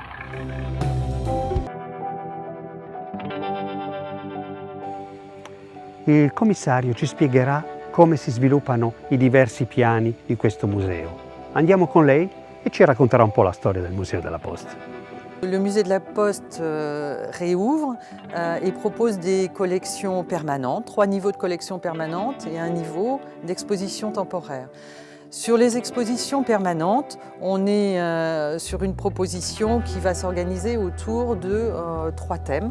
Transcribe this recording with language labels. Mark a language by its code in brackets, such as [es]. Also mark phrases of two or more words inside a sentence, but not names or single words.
[it] Il commissario ci spiegherà come si sviluppano i diversi piani di questo museo. Andiamo con lei e ci racconterà un po' la storia del Museo della Poste. [fr] Le musée de la Poste réouvre et propose des collections permanentes, 3 niveaux de collections permanentes et un niveau d'exposition temporaire. Sur les expositions permanentes, on est sur une proposition qui va s'organiser autour de 3 thèmes.